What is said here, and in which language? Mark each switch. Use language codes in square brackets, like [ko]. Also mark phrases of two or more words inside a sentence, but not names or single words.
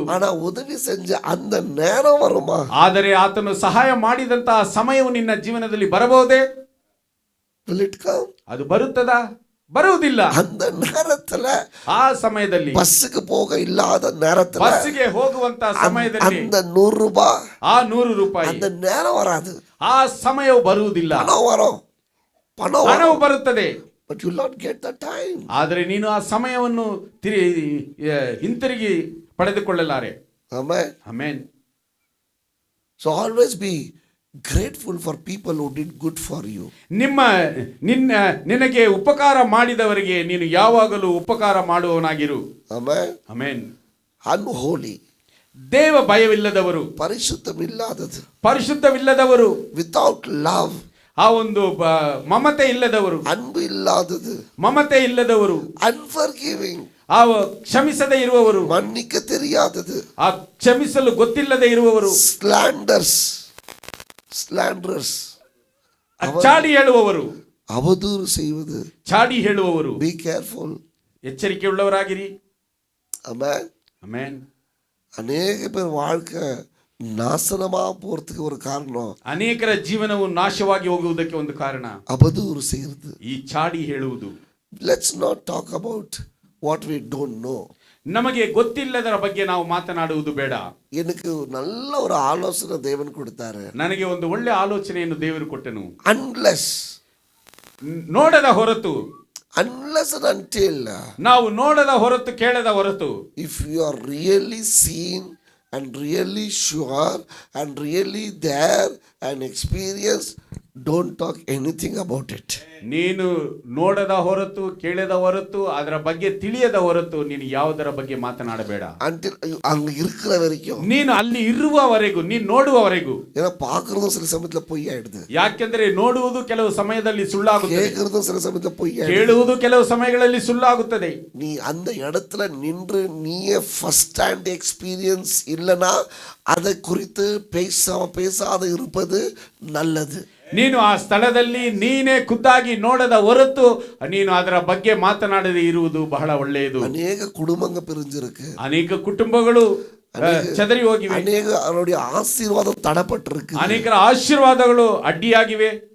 [ta] ஆனா உதவி செஞ்ச அந்த நேரம் வருமா? [kn] ಆದರೆ ಆತನು ಸಹಾಯ ಮಾಡಿದಂತಹ ಸಮಯವು ನಿನ್ನ ಜೀವನದಲ್ಲಿ ಬರಬಹುದೇ? [en] Will it come? [kn] ಅದು ಬರುತ್ತದಾ? ಬರುವುದಿಲ್ಲ. [ta] அந்த நேரத்துல, [kn] ಆ ಸಮಯದಲ್ಲಿ, [ta] பஸ்ஸுக்கு போக இல்லாத நேரத்துல, [kn] ಬಸ್ಸಿಗೆ ಹೋಗುವಂತ ಸಮಯದಲ್ಲಿ [ta] அந்த 100 ரூபாய், [kn] ಆ 100 ರೂಪಾಯಿ, [ta] அந்த நேரம் வராது. [kn] ಆ ಸಮಯವು ಬರುವುದಿಲ್ಲ. [ta] பணம் [kn] ಬರುತ್ತದೆ. [en] but you will not get the time. [kn] ಆದರೆ ನೀನು ಆ ಸಮಯವನ್ನು ಹಿಂತಿರುಗಿ ಪಡೆದುಕೊಳ್ಳಲಾರೆ. [en] Amen. [kn] ಆಮೆನ್. [en] So always be grateful for people who did good for you. [kn] ನಿನಗೆ ಉಪಕಾರ ಮಾಡಿದವರಿಗೆ ನೀನು ಯಾವಾಗಲೂ ಉಪಕಾರ ಮಾಡುವವನಾಗಿರು. [en] Amen. [kn] ಆಮೆನ್. [en] Unholy. [kn] ದೇವ ಭಯವಿಲ್ಲದವರು, [ta] ಪರಿಶುದ್ಧಮಿல்லாதது, [kn] ಪರಿಶುದ್ಧವಿಲ್ಲದವರು, [en] without love, [kn] ಆ ಒಂದು ಮಮತೆ ಇಲ್ಲದವರು, [ta] அன்பு இல்லாதது, [kn] ಮಮತೆ ಇಲ್ಲದವರು, [en] unforgiving, [kn] ಆ ಕ್ಷಮಿಸದೇ ಇರುವವರು, [ta] மன்னிக்க தெரியாதது, [kn] ಆ ಕ್ಷಮಿಸಲು ಗೊತ್ತಿಲ್ಲದೆ ಇರುವವರು, [en] slanderers, [kn] ಚಾಡಿ ಹೇಳುವವರು, [ta] அவதூறு செய்வது. [kn] ಚಾಡಿ ಹೇಳುವವರು. [en] Be careful. [kn] ಎಚ್ಚರಿಕೆ ಉಳ್ಳವರಾಗಿರಿ. [en] Amen. [kn] ಆಮೆನ್. [ta] அநேக பேர் வாழ்க்கை நாசனமா போறதுக்கு ஒரு காரணம் [kn] ಅನೇಕರ ಜೀವನವು ನಾಶವಾಗಿ ಹೋಗುವುದಕ್ಕೆ ಒಂದು ಕಾರಣ [ta] அவதூறு செய்யறது. [kn] ಈ ಚಾಡಿ ಹೇಳುವುದು. [en] Let's not talk about what we don't know. [kn] ನಮಗೆ ಗೊತ್ತಿಲ್ಲದರ ಬಗ್ಗೆ ನಾವು ಮಾತನಾಡುವುದು ಬೇಡ. [ta] எனக்கு நல்ல ஒரு ஆலோசனை தேவன் கொடுத்தாரு. [kn] ನನಗೆ ಒಂದು ಒಳ್ಳೆ ಆಲೋಚನೆಯನ್ನು ದೇವರು ಕೊಟ್ಟನು. [en] Unless, [kn] ನೋಡದ ಹೊರತು, [en] unless and until, [kn] ನಾವು ನೋಡದ ಹೊರತು, ಕೇಳದ ಹೊರತು, [en] if you are really seen and really sure and really there and experienced, don't talk anything about it. [kn] ನೀನು ನೋಡದ ಹೊರತು, ಕೇಳದ ಹೊರತು, ಅದರ ಬಗ್ಗೆ ತಿಳಿಯದ ಹೊರತು ನೀನು ಯಾವುದರ ಬಗ್ಗೆ ಮಾತನಾಡಬೇಡ. [ta] Until அங்க இருக்கிற வரைக்கும், [kn] ನೀನು ಅಲ್ಲಿ ಇರುವವರೆಗೂ, ನೀನು ನೋಡುವವರೆಗೂ. [ta] ஏன்னா பாக்குறதும் சில சமயத்துல பொய் ஆயிடுது, [kn] ಯಾಕೆಂದ್ರೆ ನೋಡುವುದು ಕೆಲವು ಸಮಯದಲ್ಲಿ ಸುಳ್ಳಾಗುತ್ತದೆ, [ta] கேட்கறதும் சில சமயத்துல பொய் ஆயிடுது. [kn] ಕೇಳುವುದು ಕೆಲವು ಸಮಯಗಳಲ್ಲಿ ಸುಳ್ಳಾಗುತ್ತದೆ. [ta] நீ அந்த இடத்துல நின்று நீயே [en] first hand experience [ta] இல்லைன்னா அதை குறித்து பேசாத இருப்பது நல்லது. [kn] ನೀನು ಆ ಸ್ಥಳದಲ್ಲಿ ನೀನೇ ಖುದ್ದಾಗಿ ನೋಡದ ಹೊರತು ನೀನು ಅದರ ಬಗ್ಗೆ ಮಾತನಾಡದೆ ಇರುವುದು ಬಹಳ ಒಳ್ಳೆಯದು. [ta] அநேக குடும்பங்கள் பிரிஞ்சிருக்கு, [kn] ಅನೇಕ ಕುಟುಂಬಗಳು ಚದರಿ ಹೋಗಿವೆ, [ta] அநேக அவருடைய ஆசீர்வாத தடப்பட்டிருக்கு, [kn] ಅನೇಕರ ಆಶೀರ್ವಾದಗಳು ಅಡ್ಡಿಯಾಗಿವೆ.